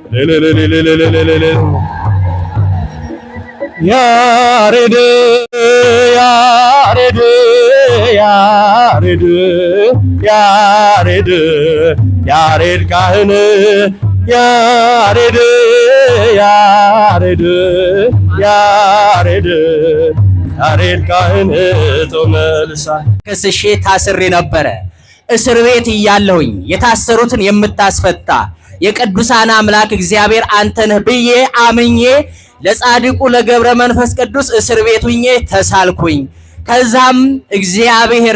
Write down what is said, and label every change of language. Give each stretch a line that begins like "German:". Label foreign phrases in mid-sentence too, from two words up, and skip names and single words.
Amharic: ያሬድ ያሬድ ያሬድ ያሬድ ያሬድ ካህን ያሬድ ያሬድ ያሬድ ያሬድ ካህን ጡመልሳን ከስሼ ታስሬ ነበረ። እስር ቤት እያለሁኝ የታሰሩትን የምታስፈታ የቅዱሳን አምላክ እግዚአብሔር አንተ ነህ ብዬ አምኜ ለጻድቁ ለገብረ መንፈስ ቅዱስ እስር ቤት ሁኜ ተሳልኩኝ። ከዛም እግዚአብሔር